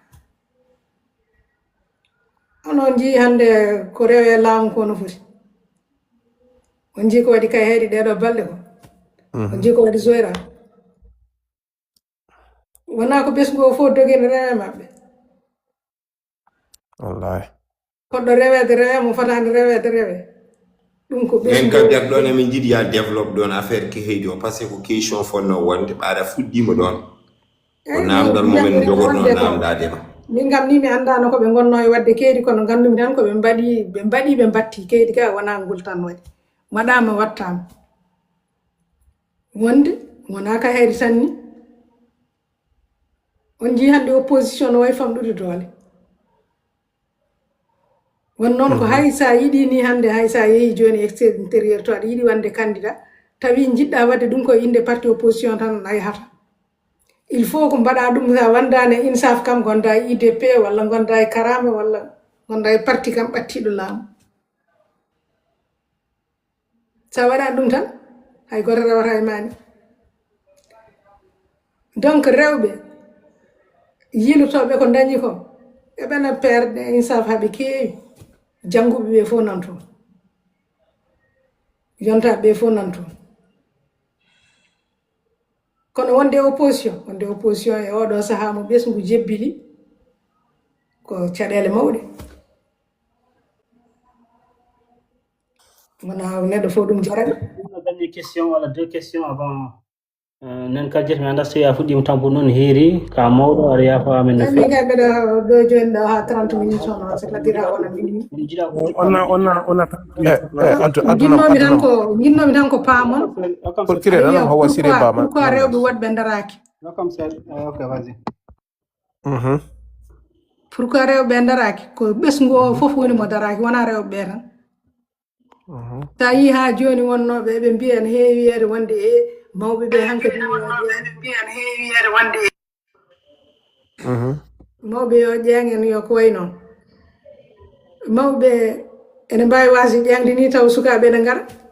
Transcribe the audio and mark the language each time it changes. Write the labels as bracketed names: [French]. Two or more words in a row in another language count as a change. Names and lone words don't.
[Fula] onon jii hande ko rewe laamu ko no foti on jii ko waɗi kay heeɗi ɗeɗo balɗe ko on jii ko waɗi zoyra wona ko ɓesgu o fof dogene rewe mabɓe wallahi koɗɗo rewede rewe mo fotani rewede rewe ɗum ko en kajjar ɗon emin jiiɗi ya développe ɗon affaire ke heydi o [French] par ce que [Fula] ko question fonno wonde ɓaɗa fuɗɗima ɗon ko namdal momen jogorno namdade ma min gam ni mi andano ko ɓe gonno e wadde keedi kono gandumi tan ko ɓe mbaɗi ɓe batti keedi ka wona ngol tan waɗi waɗama wattama wonde wona ka heedi tan ni on jii hande opposition no way famɗude doole won noon ko hay sa yiɗi ni hande hay sa yeehi joni extérieur to aɗa yiɗi wande candidat tawi jiɗɗa wadde ɗum ko inde parti opposition tan a yahata [French] il faut [Fula] ko mbaɗa ɗum sa wandane insaf kam gonda e IDP walla gonda e karama walla gonda e parti kam ɓattiɗo laamu sa waɗa ɗum tan hay goto rewata e mani donc rewɓe yilotoɓe ko dañi ko eɓena perde insaf haaɓe keewi jannguɓe ɓe fof nan toon yontaɓe ɓe fof nan toon kono wonde opposition e oɗo saaha mo ɓesgu jebbili ko caɗele mawɗe wona neɗɗo fof ɗum jaraɓe [French] dernière question [Fula] walla [French] deux questions [Fula] avant nen kajjete mi anda so tawi a fuɗɗima tampo noon heeri ka mawɗo aɗa yafa amen no min kay mbeɗa ɗo joni ɗo ha 30 minutes on [French] c'est à dire [Fula] ha wona minuit jinnomi tan ko paamon pourquoi rewɓe woɗɓe daraki pourquoi rewɓe daraki ko ɓesgu o foof woni mo daraki wona rewɓe tan ta yi ha joni wonnoɓe ɓe mbiya ne heewi yede wonde e mawɓe ɓe hankadi mawɓe yo ƴeŋen yo ko way noon mawɓe ene mbawi wasi ƴeŋde ni taw sukaɓe ne ngara